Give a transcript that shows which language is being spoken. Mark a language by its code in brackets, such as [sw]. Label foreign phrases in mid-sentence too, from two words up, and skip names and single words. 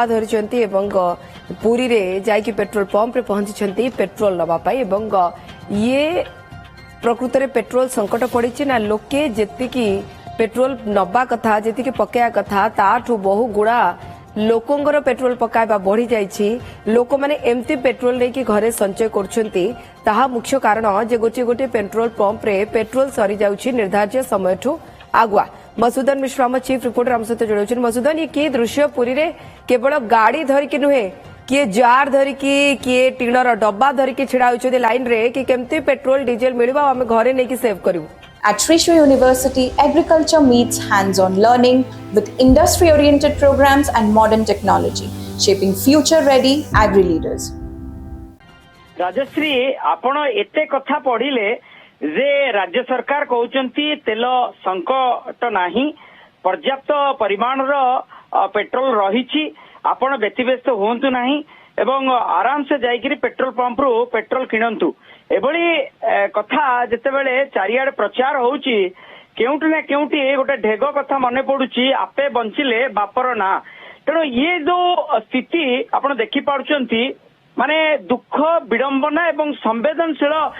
[or] ଧରିଛନ୍ତି ଏବଂ ପୁରୀ ରେ ଯାଇକି ପେଟ୍ରୋଲ ପମ୍ପ ରେ ପହଞ୍ଚି ପେଟ୍ରୋଲ ନେବା ପାଇଁ ଏବଂ ଏ ପ୍ରକୃତ ରେ ପେଟ୍ରୋଲ ସଙ୍କଟ ପଡ଼ି ନା ଲୋକେ ଯେତିକି ପେଟ୍ରୋଲ ନେବା କଥା ଯେତିକି ପକେଇବା କଥା ତାଠୁ ବହୁ ଗୁଡ଼ା ଲୋକଙ୍କର ପେଟ୍ରୋଲ ପକେଇବା ବଢ଼ି ଯାଇଛି ଲୋକ ମାନେ ଏମିତି ପେଟ୍ରୋଲ ନେଇକି ଘରେ ସଞ୍ଚୟ କରୁଛନ୍ତି ତାହା ମୁଖ୍ୟ କାରଣ ଯେ ଗୋଟେ ଗୋଟେ ପେଟ୍ରୋଲ ପମ୍ପ ରେ ପେଟ୍ରୋଲ ସରି ଯାଉଛି ନିର୍ଦ୍ଧାରିତ ସମୟଠୁ ଆଗୁଆ। ମସୂଦନ ମିଶ୍ର ଆମ [en] chief reporter [or] ଆମ ସହିତ ଯୋଡ଼ୁଛନ୍ତି। ମସୂଦନ ଏ କି ଦୃଶ୍ୟ ପୁରୀ ରେ କେବଳ ଗାଡ଼ି ଧରିକି ନୁହେଁ କିଏ ଜାର ଧରିକି କିଏ ଟିଣର ଡବା ଧରିକି ଠିଆ ହୋଇଛନ୍ତି ଲାଇନ ରେ କି କେମିତି ପେଟ୍ରୋଲ ଡିଜେଲ ମିଳିବ ଆମେ ଘରେ ନେଇକି ସେଭ କରିବୁ। [en] At Trishul University, agriculture meets hands-on learning with industry-oriented programs and modern technology, shaping future-ready agri-leaders. [or] ରାଜଶ୍ରୀ ଆପଣ ଏତେ କଥା ପଢ଼ିଲେ ଯେ ରାଜ୍ୟ ସରକାର କହୁଛନ୍ତି ତେଲ ସଙ୍କଟ ନାହିଁ ପର୍ଯ୍ୟାପ୍ତ ପରିମାଣ ର ପେଟ୍ରୋଲ ରହିଛି ଆପଣ ବ୍ୟତିବ୍ୟସ୍ତ ହୁଅନ୍ତୁ ନାହିଁ ଏବଂ ଆରାମ ସେ ଯାଇକରି ପେଟ୍ରୋଲ ପମ୍ପ ରୁ ପେଟ୍ରୋଲ କିଣନ୍ତୁ ଏଭଳି କଥା ଯେତେବେଳେ ଚାରିଆଡ଼େ ପ୍ରଚାର ହେଉଛି କେଉଁଟି ନା କେଉଁଟି ଗୋଟେ ଢେଗ କଥା ମନେ ପଡ଼ୁଛି ଆପେ ବଞ୍ଚିଲେ ବାପର ନା ତେଣୁ ଏ ଯୋ ସ୍ଥିତି ଆପଣ ଦେଖି ପାରୁଛନ୍ତି ମାନେ ଦୁଃଖ ବିଡ଼ମ୍ବନା ଏବଂ ସମ୍ବେଦନଶୀଳ